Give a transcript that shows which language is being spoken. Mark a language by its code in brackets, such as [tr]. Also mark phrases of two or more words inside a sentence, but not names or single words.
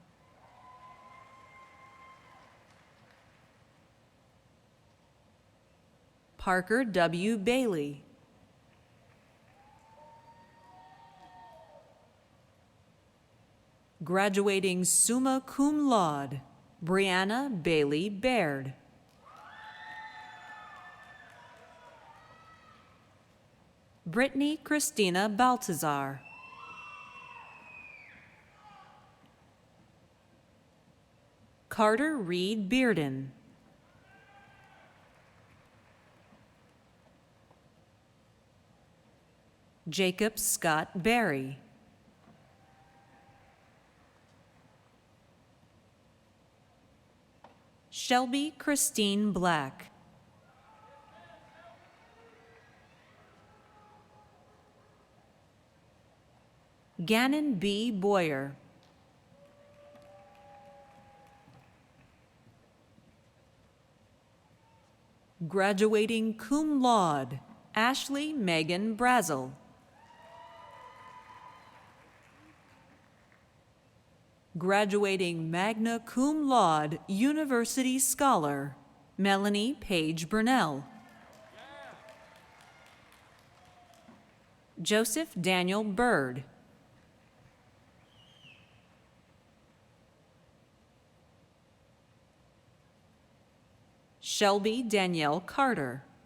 [en] Parker W. Bailey. Graduating [la] summa cum laude, [en] Brianna Bailey Baird. Brittany Christina Baltazar. Carter Reed Bearden. Jacob Scott Barry. Shelby Christine Black. Gannon B. Boyer. Graduating [la] cum laude, [en] Ashley Megan Brazel. Graduating [la] magna cum laude, [en] University Scholar, Melanie Page Burnell. Joseph Daniel Bird. Shelby Danielle Carter.